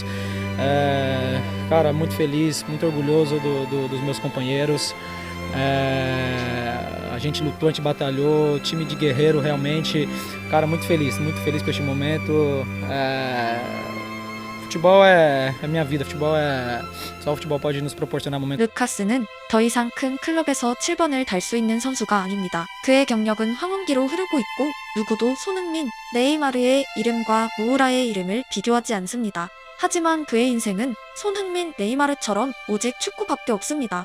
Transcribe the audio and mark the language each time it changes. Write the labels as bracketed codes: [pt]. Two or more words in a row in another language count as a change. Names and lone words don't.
[pt] Cara, muito feliz, muito orgulhoso dos meus companheiros. A gente lutou, a gente batalhou, time de guerreiro realmente. Cara, muito feliz com este momento. Futebol é minha vida, só o futebol pode nos proporcionar momentos. [ko] 루카스는 더 이상 큰 클럽에서 7번을 달 수 있는 선수가 아닙니다. 그의 경력은 황혼기로 흐르고 있고 누구도 손흥민, 네이마르의 이름과 무우라의 이름을 비교하지 않습니다. 하지만 그의 인생은 손흥민, 네이마르처럼 오직 축구밖에 없습니다.